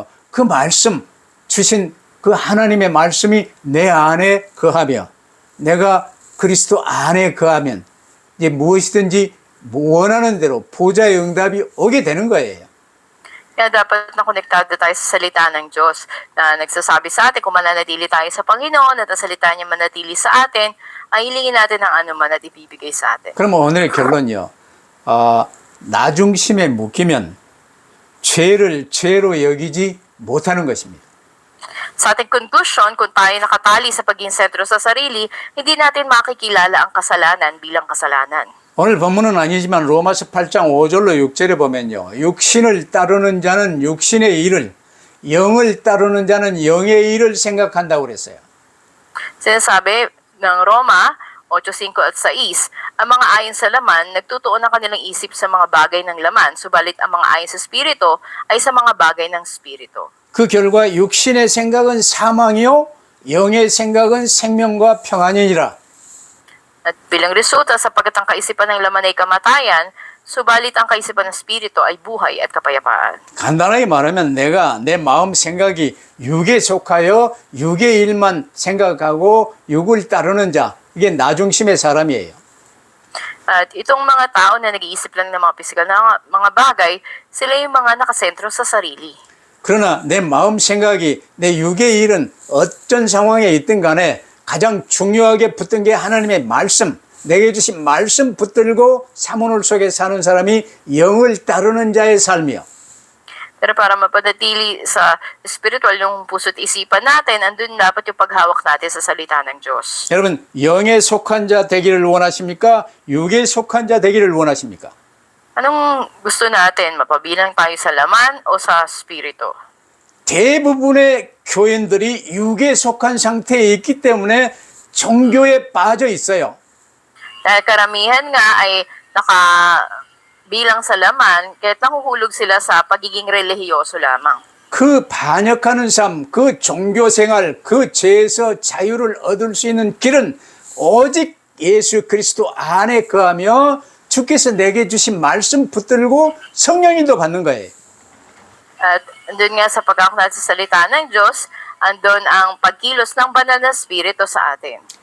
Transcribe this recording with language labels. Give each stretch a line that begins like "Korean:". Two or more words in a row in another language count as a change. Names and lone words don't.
Korean: 그 말씀 주신 그 하나님의 말씀이 내 안에 거하며 내가 그리스도 안에 거하면 이제 무엇이든지 원하는 대로 보좌의 응답이 오게 되는 거예요.
Filipino: Kaya dapat na konektado tayo sa salita ng Diyos na nagsasabi sa atin kung mananatili tayo sa Panginoon at ang salita niya manatili sa atin, ay hilingin natin ang anuman at ibibigay sa atin.
Korean: 그러면 오늘의 결론이요. 나 중심에 묶이면 죄를 죄로 여기지 못하는 것입니다.
Filipino: Sa ating conclusion, kung tayo nakatali sa pagiging sentro sa sarili, hindi natin makikilala ang kasalanan bilang kasalanan.
Korean: 오늘 본문은 아니지만 로마서 8장 5절로 6절에 보면요. 육신을 따르는 자는 육신의 일을, 영을 따르는 자는 영의 일을 생각한다고 그랬어요.
Filipino: Sinasabi ng Roma 8:5 at 6, ang mga ayon sa laman, nagtutuon ang kanilang isip sa mga bagay ng laman, subalit ang mga ayon sa Espiritu ay sa mga bagay ng Espiritu.
Korean: 그 결과 육신의 생각은 사망이요, 영의 생각은 생명과 평안이니라.
Filipino: At bilang resulta, sapagkat ang kaisipan ng laman ay kamatayan, subalit ang kaisipan ng Espiritu ay buhay at kapayapaan.
Korean: 간단하게 말하면 내가 내 마음 생각이 육에 속하여 육의 일만 생각하고 육을 따르는 자, 이게 나 중심의 사람이에요.
Filipino: At itong mga tao na nag-iisip lang ng mga pisikal na mga bagay, sila yung mga nakasentro sa sarili.
Korean: 그러나 내 마음 생각이 내 육의 일은 어떤 상황에 있든 간에 가장 중요하게 붙든 게 하나님의 말씀, 내게 주신 말씀 붙들고 사모놀 속에 사는 사람이 영을 따르는 자의 삶이요.
Filipino: Pero para mapanatili sa spiritual yung puso't isipan natin, andun dapat yung paghawak natin sa salita ng Diyos.
Korean: 여러분, 영에 속한 자 되기를 원하십니까? 육에 속한 자 되기를 원하십니까?
Filipino: Anong gusto natin? Mapabilang tayo sa laman o sa spirito?
Korean: 대부분의 교인들이 육에 속한 상태에 있기 때문에 종교에 빠져 있어요.
Filipino: Dahil karamihan nga ay nakabilang sa laman, kahit nahuhulog sila sa pagiging relihiyoso lamang.
Korean: 그 반역하는 삶, 그 종교 생활, 그 죄에서 자유를 얻을 수 있는 길은 오직 예수 그리스도 안에 거하며 주께서 내게 주신 말씀 붙들고 성령님도 받는 거예요.
Filipino: At andun nga sa pagkakot natin sa salita ng Diyos, andun ang pagkilos ng banal na spirito sa atin.